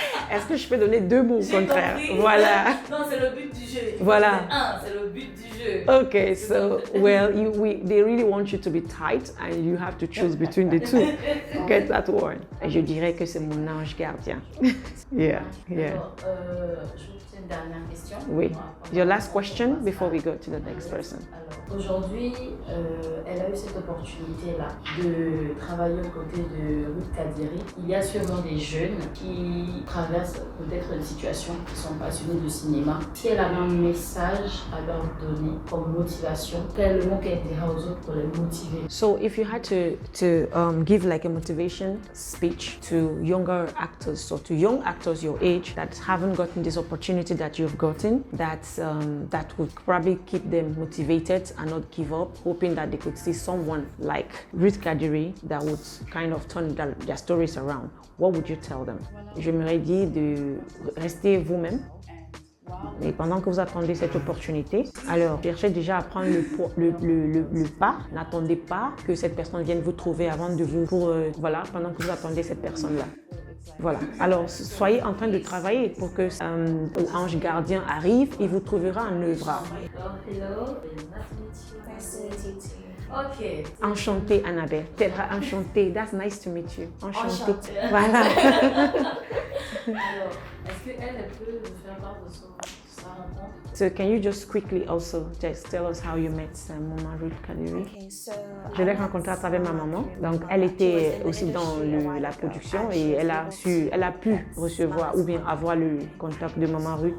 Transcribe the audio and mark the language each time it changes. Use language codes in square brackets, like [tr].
[fr] Est-ce que je peux donner 2 mots au contraire? Voilà. Non, c'est le but du jeu. Voilà. C'est le but du jeu. [en] Okay, so they really want you to be tight and you have to choose between the two. Get that one. [fr] Et je dirais que c'est mon ange gardien. [en] Yeah. [fr] Alors, je vous pose une dernière question. Oui. [en] Your last question before we go to the next person. [fr] Alors, aujourd'hui, elle a eu cette opportunité-là de travailler aux côtés de Ruth Kadiri. Il y a sûrement des jeunes qui traversent peut-être une situation, qui sont passionnés de cinéma. Si elle avait un message à leur donner comme motivation, quel est le mot qu'elle dira aux autres pour les motiver? [en] So if you had to give like a motivation speech to younger actors, so to young actors your age that haven't gotten this opportunity that you've gotten, that would probably keep them motivated and not give up, hoping that they could see someone like Ruth Kadiri that would kind of turn their stories around, what would you tell them? [fr] J'aimerais dire de rester vous-même. Et pendant que vous attendez cette opportunité, alors cherchez déjà à prendre le pas. N'attendez pas que cette personne vienne vous trouver avant de vous, pendant que vous attendez cette personne-là. Voilà. Alors, soyez en train de travailler pour que l'ange gardien arrive et vous trouvera un œuvre. [en] Hello. Nice to meet you too. Ok. [fr] Enchantée, Annabelle. Tedra, enchantée. [en] That's nice to meet you. [fr] Enchantée. Enchantée. Voilà. Alors, est-ce qu'elle peut nous faire part de sa rencontre? [en] So can you just quickly also just tell us how you met Maman Ruth Kadiri? Okay, so [fr] Je l'ai rencontrée à travers ma maman. Donc, elle était aussi dans la production et elle a pu recevoir ou bien avoir le contact de Maman Ruth.